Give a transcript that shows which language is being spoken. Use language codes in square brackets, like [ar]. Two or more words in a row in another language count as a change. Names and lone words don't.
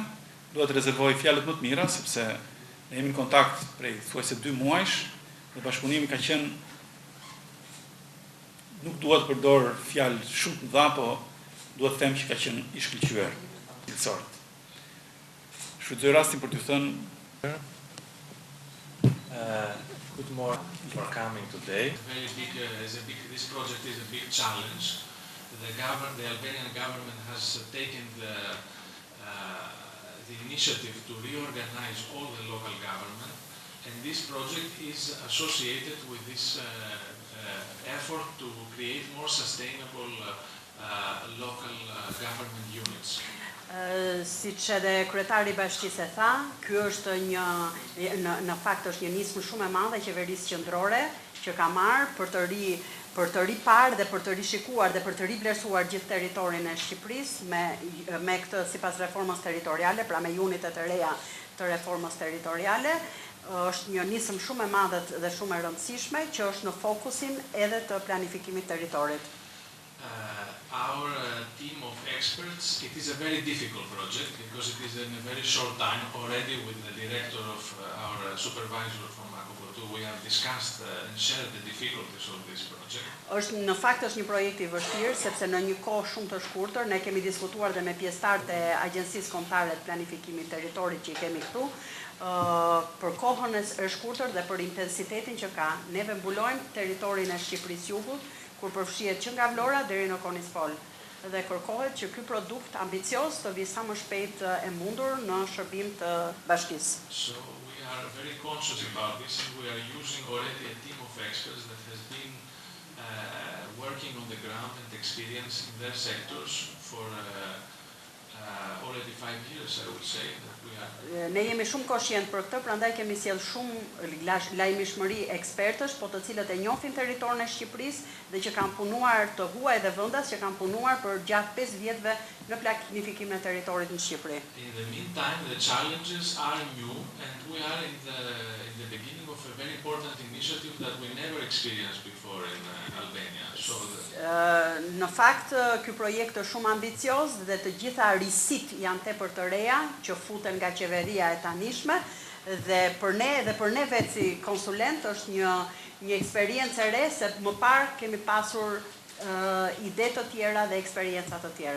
[sq] Dua të rezervoj fjalët më të mira, sepse ne jemi në kontakt prej thuajse 2 muajsh dhe bashkëpunimi ka qenë, nuk dua të përdor fjalë shumë të mëdha, po dua të them që ka qenë i shkëlqyer i sort. Shfrytëzoj rastin për t'ju thënë [en] good morning for coming today. This project is a big challenge. The Albanian government has taken the initiative to reorganize all the local government, and this project is associated with this effort to create more sustainable local government units. [sq] Siç edhe kryetari i Bashkisë e tha, ky është në fakt është një nismë shumë e madhe e qeverisë qendrore që ka marrë për për të ripar dhe për të rishikuar dhe për të rivlerësuar gjithë territorin e Shqipërisë me këtë sipas reformës territoriale, pra me unitet e reja të reformës territoriale, është një nisëm shumë e madhe dhe shumë e rëndësishme që është në fokusin edhe të planifikimit territorit. [en] Our team of experts, it is a very difficult project because it is in a very short time already with the director of our supervisor from Aquaculture. We have discussed and shared the difficulties of this project. [sq] Në fakt është një projekt i vështirë sepse në një kohë shumë të shkurtër ne kemi diskutuar dhe me pjesëtarët e Agjencisë Kombëtare të Planifikimit Territorit që i kemi këtu, për kohën e shkurtër dhe për intensitetin që ka. Neve mbulojmë territorin e Shqipërisë Jugut, kur përfshihet që nga Vlora deri në Konispol. Dhe kërkohet që ky produkt ambicioz të vi sa më shpejt e mundur në shërbim të bashkisë. [en] So we are very conscious about this and we are using already a team of experts that has been working on the ground and experience in their sectors for already 5 years, I would say, that we are. [sq] Ne jemi shumë koshient për këtë, prandaj kemi sjell shumë lajmishmëri ekspertësh, po të cilët e njohin territorin e Shqipërisë dhe që kanë punuar të huaj dhe vendas që kanë punuar për gjatë 5 vjetëve në planifikimin e territorit në Shqipëri. [en] In the meantime, the challenges are new and we are in the beginning of a very important initiative that we never experienced before in Albania. So [sq] në fakt, ky projekt është shumë ambicioz dhe të gjitha risit janë tepër të reja që futen nga qeveria e tanishme dhe për ne vetë si konsulent është një eksperiencë e re se më parë kemi pasur ide të tjera dhe eksperienca të tjera.